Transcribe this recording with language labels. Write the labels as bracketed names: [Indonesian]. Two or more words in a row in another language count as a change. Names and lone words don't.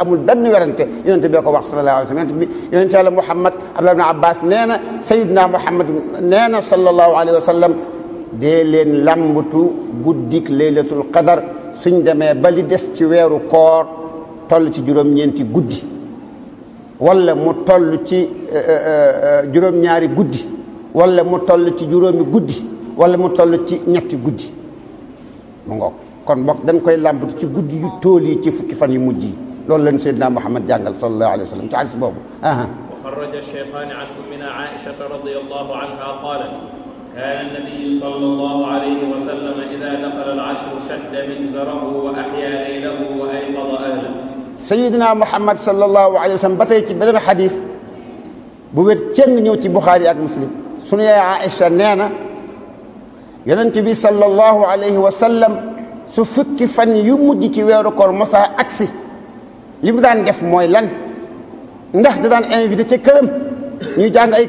[Wolof] amul benn werante yonent bi ko wax [Arabic] صلى الله عليه وسلم [Wolof] yonent yàlla Muhammad Abdullah ibn Abbas nee na Sayyidina Muhammad nee na [Arabic] صلى الله عليه وسلم [Wolof] dee leen lambatu guddik [Arabic] ليلة القدر [Wolof] suñ demee ba li des ci weeru koor toll ci juróom-ñeenti guddi wala mu toll ci juróom-ñaari guddi wala mu toll ci juróomi guddi wala mu toll ci ñetti guddi mu ngoog kon bokk dañ koy làmbatu ci guddi yu tool yi ci fukki fan yu mujj yi loolu leen Seydina Muhammad jàngal [Arabic] صلى الله عليه وسلم [Wolof] ci hadis boobu [Arabic] وخرج الشيخان عن أمنا عائشة رضي الله عنها قالت كان النبي صلى الله عليه وسلم إذا دخل العشر شد مئزره وأحيا ليله وأيقظ أهله. سيدنا محمد صلى الله عليه وسلم [Wolof] باتاي ci beneen xadis bu wér cëng ñëw ci Buxaari ak Muslim sunu yaay Aïcha nee na yonent bi [Arabic] صلى الله عليه وسلم [Wolof] su fukki fan yu mujj ci weeru koor mosa aksi li mu daan def mooy lan ndax da daan invité ca këram ñuy jàng ay